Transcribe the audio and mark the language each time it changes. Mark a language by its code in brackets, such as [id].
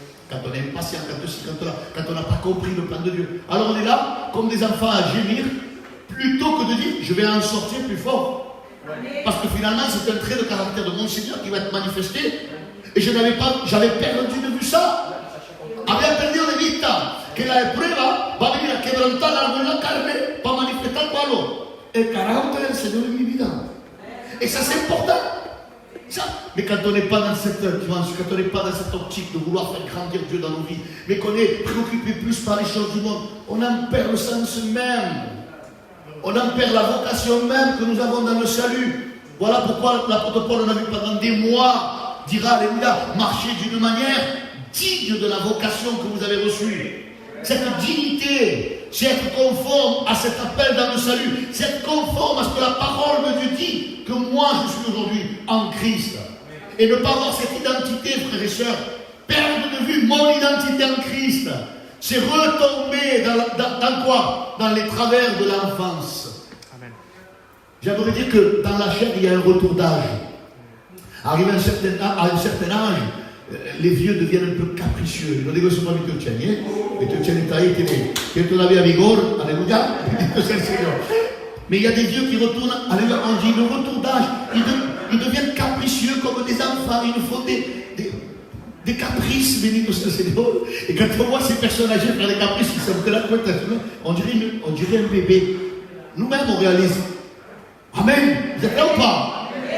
[fr] Quand on est impatient, quand on n'a pas compris le plan de Dieu. Alors on est là comme des enfants à gémir, plutôt que de dire je vais en sortir plus fort. Parce que finalement c'est un trait de caractère de mon Seigneur qui va être manifesté. Et j'avais perdu de vue ça. [es] Había perdido de vista que la prueba va a venir a quebrantar la carne para manifestar cuál? El carácter del Señor en mi vida. [fr] Et ça c'est important. Ça. Mais quand on n'est pas dans cette quand on n'est pas dans cette optique de vouloir faire grandir Dieu dans nos vies, mais qu'on est préoccupé plus par les choses du monde, on en perd le sens même. On en perd la vocation même que nous avons dans le salut. Voilà pourquoi l'apôtre Paul, on a vu pendant des mois, dira, alléluia, marcher d'une manière digne de la vocation que vous avez reçue. Cette dignité, c'est être conforme à cet appel dans le salut, c'est être conforme à ce que la parole de Dieu dit, que moi je suis aujourd'hui en Christ. Et ne pas avoir cette identité, frères et sœurs, perdre de vue mon identité en Christ, c'est retomber dans quoi? Dans les travers de l'enfance. J'aimerais dire que dans la chair, il y a un retour d'âge. Arrivé à un certain âge, les vieux deviennent un peu capricieux. Non dico solo che tu e tu c'è l'Italia che tu la via vigor, alleluia, c'est le Seigneur. Mais il y a des vieux qui retournent, alléluia, on dit le retour d'âge, ils deviennent capricieux comme des enfants, ils nous font des caprices, béni soit le Seigneur. Et quand on voit ces personnes âgées faire des caprices, ils sont de la couette, on dirait un bébé. Nous-mêmes, on réalise. Amen. Vous êtes là ou pas?